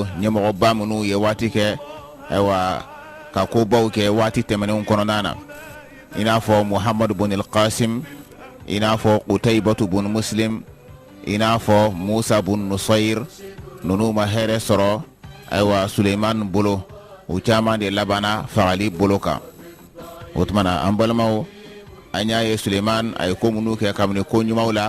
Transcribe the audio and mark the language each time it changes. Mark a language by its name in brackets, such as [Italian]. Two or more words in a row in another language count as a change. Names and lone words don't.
[Bambara] ɲɛmɔgɔba minnu ye waati kɛ ayiwa ka kobaw kɛ waati tɛmɛnenw kɔnɔna na i n'a fɔ Muhammad bun al-Qasim i n'a fɔ Qutaybatu bun Muslim i n'a fɔ Musa bun Nusayr ninnu ma hɛrɛ sɔrɔ ayiwa Suleiman bolo u caman de labana fagali bolo kan o tuma na an balimaw an y'a ye Suleiman a ye ko minnu kɛ kabini ko ɲumanw la